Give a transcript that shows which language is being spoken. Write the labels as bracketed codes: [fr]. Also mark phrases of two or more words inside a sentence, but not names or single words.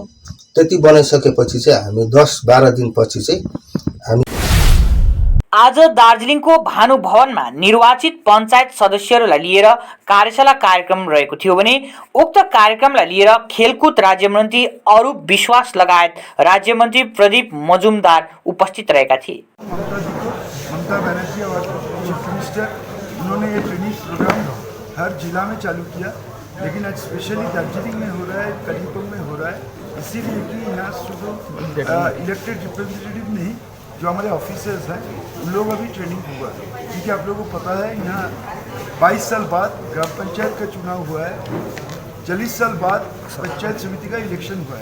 [ne] त्यति बनाइसकेपछि चाहिँ हामी 10-12 दिनपछि चाहिँ हामी आज दार्जिलिङको भानु भवनमा निर्वाचित पञ्चायत सदस्यहरूलाई लिएर कार्यशाला कार्यक्रम रहेको थियो भने उक्त कार्यक्रमलाई लिएर खेलकुद राज्यमन्त्री अरूप विश्वास लगायत राज्यमन्त्री प्रदीप मजुमदार उपस्थित रहेका थिए। [hi] ममता बनर्जी और [en] chief minister [hi] उन्होंने ये [en] training program [hi] हर जिला में चालू किया, लेकिन आज स्पेशली दार्जिलिंग में हो रहा है, कलिम्पोंग में हो रहा है, इसीलिए कि यहाँ शुरू [en] elected representative [hi] नहीं, जो हमारे ऑफिसर्स हैं उन लोग अभी ट्रेनिंग हुआ, क्योंकि आप लोगों को पता है यहाँ 22 साल बाद ग्राम पंचायत का चुनाव हुआ है, 40 साल बाद पंचायत समिति का इलेक्शन हुआ है।